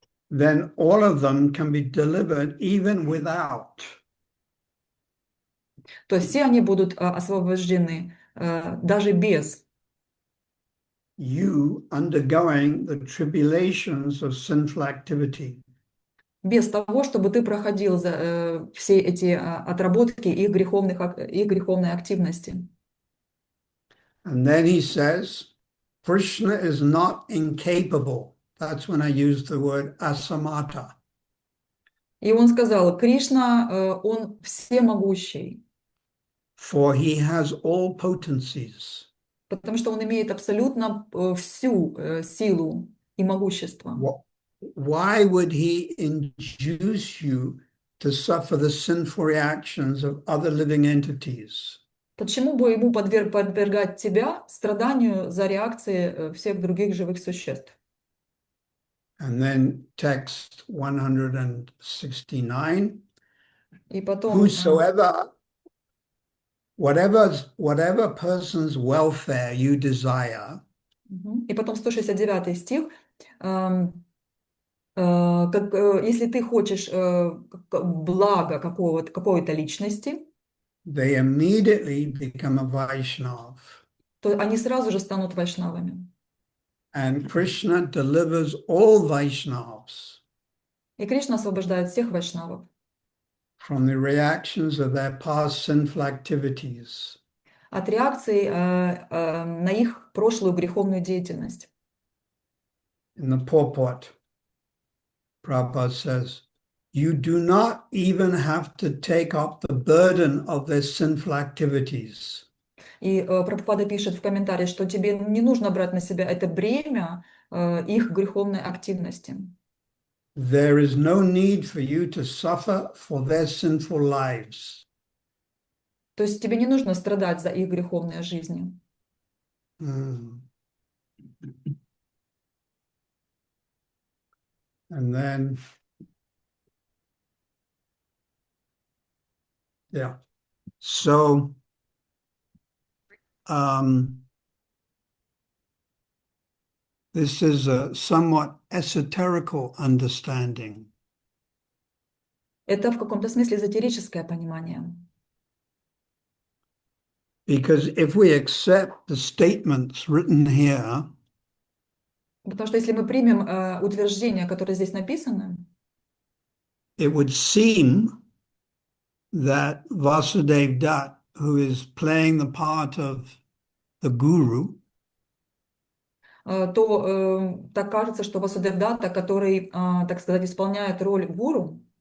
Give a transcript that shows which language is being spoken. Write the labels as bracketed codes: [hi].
[en] then all of them can be delivered even without. [ru] то есть все они будут освобождены, даже без [en] You undergoing the tribulations of sinful activity. [ru] без того, чтобы ты проходил все эти отработки их греховной активности. [en] And then he says, Krishna is not incapable That's when I used the word asamata. [ru] И он сказал, Кришна, он всемогущий, [en] For he has all potencies. [ru] потому что он имеет абсолютно всю силу и могущество. [en] Why would he induce you to suffer the sinful reactions of other living entities? [ru] Почему бы ему подвергать тебя страданию за реакции всех других живых существ? [en] And then text 169. [ru] И потом, [en] Whosoever, whatever person's welfare you desire, [ru] и потом 169 стих. Если ты хочешь блага какой-то личности, [en] they immediately become a Vaishnav. [ru] то они сразу же станут вайшнавами. [en] And Krishna delivers all Vaishnavas [ru] И Кришна освобождает всех вайшнавов [en] from the reactions of their past sinful activities. [ru] от реакций на их прошлую греховную деятельность. [en] In the purport, Prabhupada says, you do not even have to take up the burden of their sinful activities. [ru] И Прабхупада пишет в комментарии, что тебе не нужно брать на себя это бремя их греховной активности. [en] There is no need for you to suffer for their sinful lives. [ru] То есть тебе не нужно страдать за их греховные жизни. [en] And then, yeah. So, this is a somewhat esoterical understanding. [ru] Это в каком-то смысле эзотерическое понимание. [en] Because if we accept the statements written here, [ru] Потому что если мы примем утверждения, которые здесь написаны, [en] it would seem that Vasudev Dutt, who is playing the part of the guru, [ru] то так кажется, что Васудевдатта, который, так сказать, исполняет роль гуру,